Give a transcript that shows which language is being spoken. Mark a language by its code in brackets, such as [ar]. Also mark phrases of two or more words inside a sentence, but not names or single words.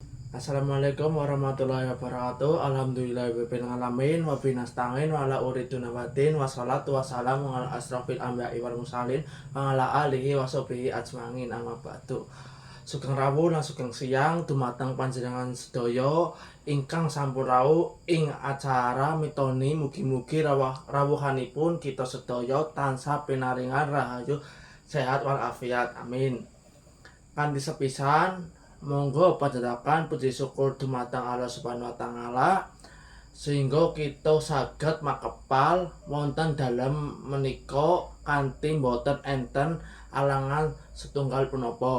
[ar] السلام عليكم ورحمة الله وبركاته الحمد لله رب العالمين وبه نستعين وعلى أريدنا والدين والصلاة والسلام على أشرف الأنبياء والمرسلين وعلى آله وصحبه أجمعين أما بعد. [jv] Sugeng rawuh lan sugeng siang dumateng panjenengan sedaya ingkang sampun rawuh ing acara mitoni mugi-mugi rawuhanipun kita sedaya tansah pinaringan rahayu sehat wal afiat. [ar] Amin. [jv] Kanthi sepisan monggo panjenengan puji syukur dumateng Allah [ar] سبحانه وتعالى [jv] sehingga kita saged makepal wonten dalem menika kanthi boten enten alangan setunggal punapa.